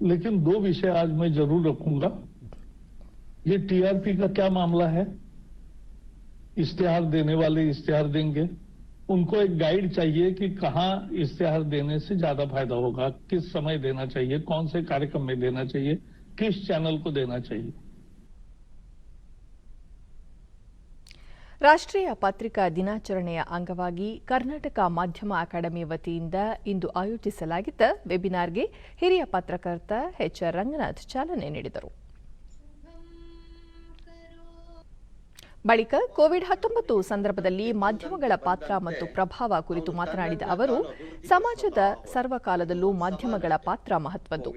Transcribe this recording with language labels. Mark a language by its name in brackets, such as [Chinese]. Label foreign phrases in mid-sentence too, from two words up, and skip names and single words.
[Hindi] लेकिन 2 विषय आज मैं जरूर रखूंगा। ये टीआरपी का क्या मामला है, इश्तेहार देने वाले इश्तेहार देंगे, उनको एक गाइड चाहिए कि कहाँ इश्तेहार देने से ज्यादा फायदा होगा, किस समय देना चाहिए, कौन से कार्यक्रम में देना चाहिए, किस चैनल को देना चाहिए। [Kannada] ರಾಷ್ಟ್ರೀಯ ಪತ್ರಿಕಾ ದಿನಾಚರಣೆಯ ಅಂಗವಾಗಿ ಕರ್ನಾಟಕ ಮಾಧ್ಯಮ ಅಕಾಡೆಮಿ ವತಿಯಿಂದ ಇಂದು ಆಯೋಜಿಸಲಾಗಿದ್ದ ವೆಬಿನಾರ್ಗೆ ಹಿರಿಯ ಪತ್ರಕರ್ತ ಎಚ್.ಆರ್. ರಂಗನಾಥ್ ಚಾಲನೆ ನೀಡಿದರು. ಬಳಿಕ ಕೋವಿಡ್-19 ಸಂದರ್ಭದಲ್ಲಿ ಮಾಧ್ಯಮಗಳ ಪಾತ್ರ ಮತ್ತು ಪ್ರಭಾವ ಕುರಿತು ಮಾತನಾಡಿದ ಅವರು, ಸಮಾಜದ ಸರ್ವಕಾಲದಲ್ಲೂ ಮಾಧ್ಯಮಗಳ ಪಾತ್ರ ಮಹತ್ವದ್ದು.